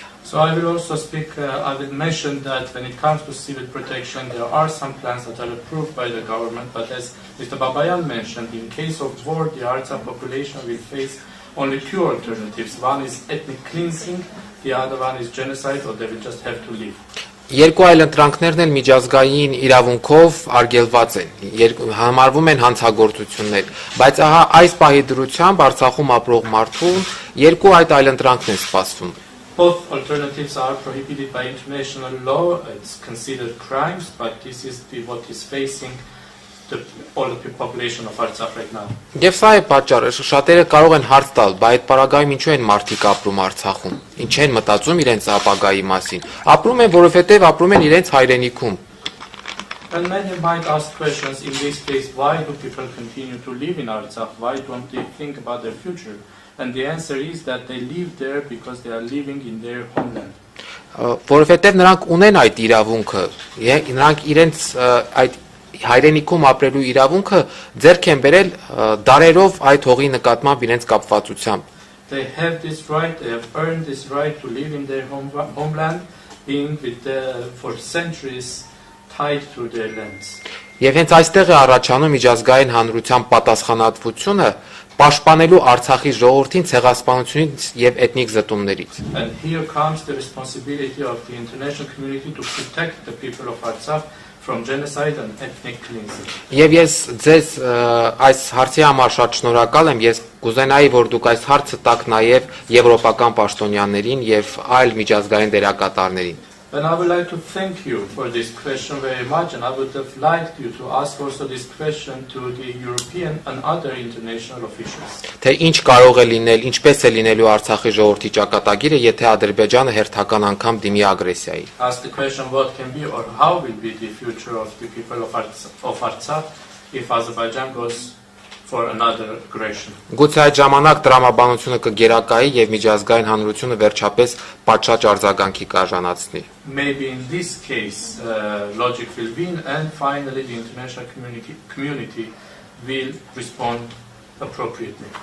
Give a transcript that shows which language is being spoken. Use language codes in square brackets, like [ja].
[en] So I will also speak, I will mention that when it comes to civil protection, there are some plans that are approved by the government, but as Mr. Babayan mentioned, in case of war, the Artsakh population will face only two alternatives. One is ethnic cleansing, the other one is genocide, or they will just have to leave. [hy] Երկու այլ ընտրանքներն էլ միջազգային իրավունքով արգելված են, համարվում են հանցագործություններ, բայց ահա այս պահի դրությամբ Արցախում ապրող մարդուն երկու այլ ընտրանքն են սպասվում։ [en] Both alternatives are prohibited by international law. It's considered crimes, but this is what is facing all the population of Artsakh right now. [hy] Եվ սա է պատճառը, շատերը կարող են հարց տալ, բայց այդ պարագայում ինչու են մարդիկ ապրում Արցախում, ինչ են մտածում իրենց ապագայի մասին։ Ապրում են, որովհետև ապրում են իրենց հայրենիքում։ [en] And many might ask questions in this case, why do people continue to live in Artsakh? Why don't they think about their future? And the answer is that they live there because they are living in their homeland. [hy] Որովհետև նրանք ունեն այդ իրավունքը, նրանք իրենց այդ հայրենիքում ապրելու իրավունքը ձեռք են բերել դարերով այդ հողի նկատմամբ իրենց կապվածությամբ։ [en] They have this right, they have earned this right to live in their homeland, being for centuries tied to their lands. [hy] Եվ հենց այստեղ է առաջանում միջազգային հանրության պատասխանատվությունը պաշտպանելու Արցախի ժողովրդին ցեղասպանությունից եւ էթնիկ զտումներից։ [en] And here comes the responsibility of the international community to protect the people of Artsakh from genocide and ethnic cleansing. [hy] Եվ ես ձեզ այս հարցի համար շատ շնորհակալ եմ, ես կուզենայի, որ դուք այս հարցը տաք նաեւ եվրոպական պաշտոնյաներին եւ այլ միջազգային դերակատարներին։ [en] And I would like to thank you for this question very much, and I would have liked you to ask also this question to the European and other international officials. [hy] Թե ինչ կարող է լինել, ինչպես է լինելու Արցախի ժողովրդի ճակատագիրը, եթե Ադրբեջանը հերթական անգամ դիմի ագրեսիայի։ [en] Ask the question what can be or how will be the future of the people of Artsakh if Azerbaijan goes for another aggression. [hy] Գուցե այդ ժամանակ տրամաբանությունը կգերակայի եւ միջազգային հանրությունը վերջապես պատշաճ արձագանքի կարժանացնի։ [en] Maybe in this case logic will win, and finally the international community will respond appropriately.